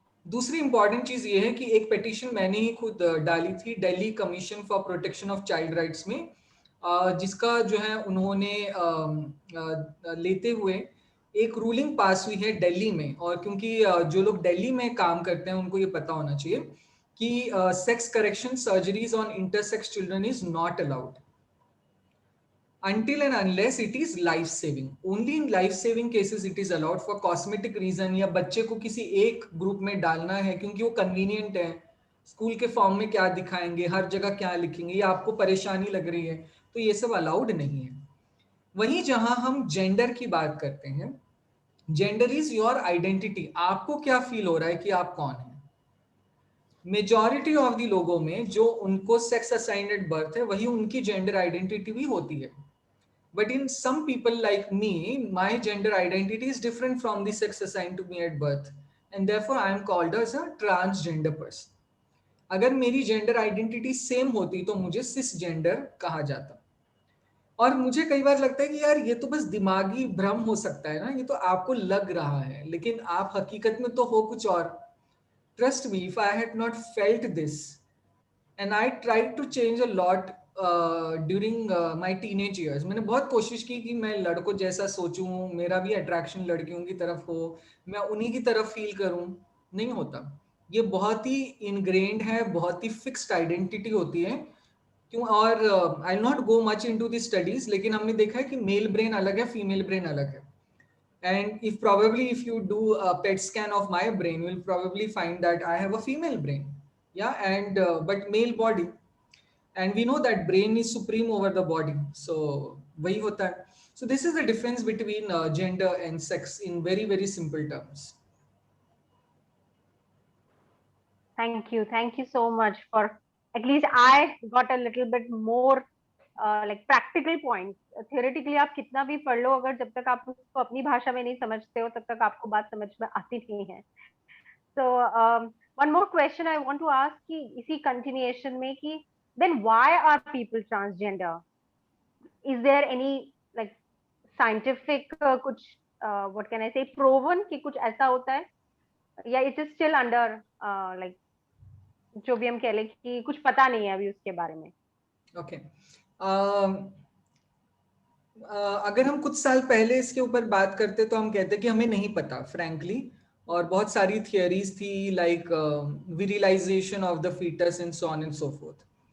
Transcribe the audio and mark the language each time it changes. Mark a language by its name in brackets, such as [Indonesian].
[Hindi] दूसरी इंपॉर्टेंट चीज ये है कि एक पिटीशन मैंने ही खुद डाली थी Delhi commission for protection of child rights में, जिसका जो है उन्होंने लेते हुए एक रूलिंग पास हुई है दिल्ली में. और क्योंकि जो लोग दिल्ली में काम करते हैं उनको ये पता होना चाहिए [English] कि sex correction surgeries on intersex children is not allowed until and unless it is life saving. Only in life saving cases it is allowed. For cosmetic reason [Hindi] या बच्चे को किसी एक ग्रुप में डालना है क्योंकि वो कन्वीनियंट है, स्कूल के फॉर्म में क्या दिखाएंगे, हर जगह क्या लिखेंगे, ये आपको परेशानी लग रही है, तो ये सब अलाउड नहीं है. वहीं जहां हम जेंडर की बात करते हैं, [English] Gender is your identity. [Hindi] आपको क्या फील हो रहा है कि आप कौन है. मेजॉरिटी ऑफ द लोगों में जो उनको [English] sex assigned at birth [Hindi] है वही उनकी जेंडर आइडेंटिटी भी होती है. [English] But in some people like me, my gender identity is different from the sex assigned to me at birth, and therefore I am called as a transgender person. [Hindi] अगर मेरी gender identity same होती तो मुझे सिस gender कहा जाता. और मुझे कई बार लगता है कि यार ये तो बस दिमागी भ्रम हो सकता है ना, ये तो आपको लग रहा है, लेकिन आप हकीकत में तो हो कुछ और. [English] Trust me, if I had not felt this, and I tried to change a lot during my teenage years. [Hindi] मैंने बहुत कोशिश की कि मैं लड़कों जैसा सोचूं, मेरा भी अट्रैक्शन लड़कियों की तरफ हो, मैं उन्हीं की तरफ फील करूं. नहीं होता. ये बहुत ही इनग्रेन्ड है, बहुत ही फिक्स्ड आइडेंटिटी होती है. क्यों? [English] और I not go much into the studies, [Hindi] लेकिन हमने देखा है कि मेल ब्रेन अलग है, [English] Female brain अलग है. And if you do a PET scan of my brain, you'll probably find that I have a female brain, yeah, and but male body, and we know that brain is supreme over the body. So [Hindi] wahi hota hai. [English] So this is the difference between gender and sex in very, very simple terms. Thank you so much for, at least I got a little bit more like practical points. [Hindi] Theoretically आप कितना भी पढ़ लो, अगर जब तक आप उसको अपनी भाषा में नहीं समझते हो तब तक आपको बात समझ में आती नहीं है. [English] So one more question I want to ask [Hindi] कि इसी continuation में कि [English] then why are people transgender? Is there any like scientific [Hindi] कुछ [English] what can I say proven [Hindi] कि कुछ ऐसा होता है, या [English] it is still under like [Hindi] जो भी हम कह लें कि कुछ पता नहीं है अभी उसके बारे में. [English] Okay. [Hindi] अगर हम कुछ साल पहले इसके ऊपर बात करते तो हम कहते कि हमें नहीं पता फ्रैंकली, और बहुत सारी थियरीज थी [English] Like virilization of the foetus and so on and so forth.